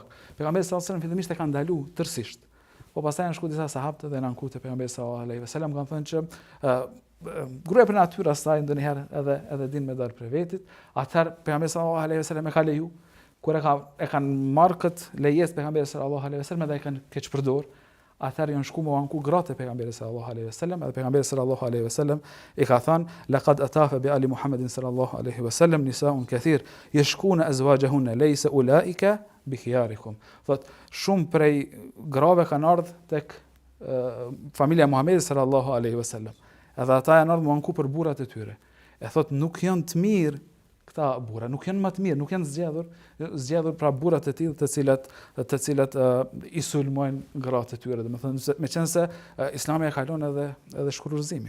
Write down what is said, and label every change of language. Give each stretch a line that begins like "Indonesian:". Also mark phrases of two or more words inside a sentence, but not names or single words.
Albanian: Pejgamberi
Arabic: صلى الله عليه وسلم
Albanian: fillimisht e kanë ndalu tërësisht. Po pastaj janë shku disa sahabë dhe në anku te pejgamberi
Arabic: صلى الله عليه وسلم
Albanian: kanë thënë që gruaja për natyrën e saj ndonjëherë edhe din me dal për vetit, atëherë pejgamberi
Arabic: صلى الله عليه وسلم
Albanian: e ka leju. Kur e kanë marrë këtë lejes pejgamberi
Arabic: صلى الله عليه وسلم
Albanian: dhe e kanë keq përdor, atëherë janë shku me anku gratë e pejgamberit
Arabic: صلى الله عليه وسلم,
Albanian: edhe pejgamberi
Arabic: صلى الله عليه وسلم
Albanian: i ka thënë
Arabic: لقد أطاف بآل محمد صلى الله عليه وسلم نساء كثير يشكون أزواجهن ليس أولئك بخياركم.
Albanian: Thot shumë prej grave kanë ardhur tek familja e Muhamedit
Arabic: صلى الله عليه وسلم.
Albanian: Edhe ata janë ardhur me anku për burrat e tyre. E thot nuk janë të mirë këta burra, nuk janë më të mirë, nuk janë zgjedhur pra burrat e tillë të cilat i sulmojnë gratë e tyre, domethënë meqense Islami e kalon edhe shkurorëzimin.